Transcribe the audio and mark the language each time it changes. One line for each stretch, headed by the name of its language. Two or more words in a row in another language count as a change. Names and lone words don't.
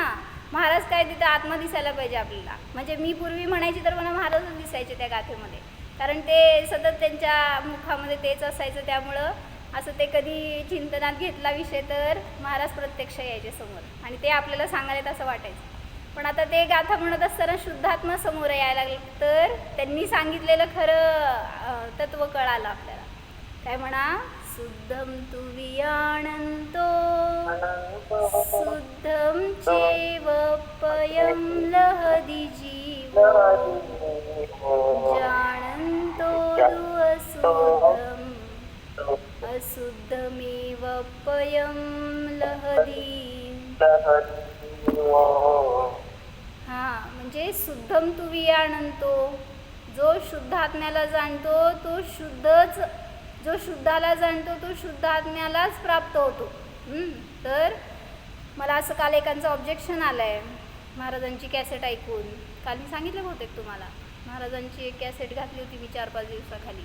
Marathi: महाराज काय तिथं आत्मा दिसायला पाहिजे आपल्याला. म्हणजे मी पूर्वी म्हणायची तर मला महाराजच दिसायचे त्या गाथेमध्ये, कारण ते सतत त्यांच्या मुखामध्ये तेच असायचं. त्यामुळं असं ते कधी चिंतनात घेतला विषय तर महाराज प्रत्यक्ष यायचे समोर आणि ते आपल्याला सांगायला असं वाटायचं. पण आता ते गाथा म्हणत असताना शुद्धात्मा समोर यायला लागलं तर त्यांनी सांगितलेलं खरं तत्व कळालं आपल्याला. काय म्हणा,
Prakrit languages: शुद्धम तु वियाणंतो शुद्धम चैव पयं लहदी जीव जानन्तो अशुद्धम अशुद्धमेव पयं लहदी.
Marathi: हा म्हणजे
Prakrit languages: शुद्धम तु वियाणंतो,
Marathi: जो शुद्ध आत्म्याला जाणतो तो शुद्धच, जो शुद्धाला जाणतो तो शुद्ध आत्म्यालाच प्राप्त होतो. तर मला असं काल एकांचं ऑब्जेक्शन आलं आहे महाराजांची कॅसेट ऐकून. काल मी सांगितलं बहुतेक तुम्हाला, महाराजांची एक कॅसेट घातली होती मी 4-5 दिवसाखाली.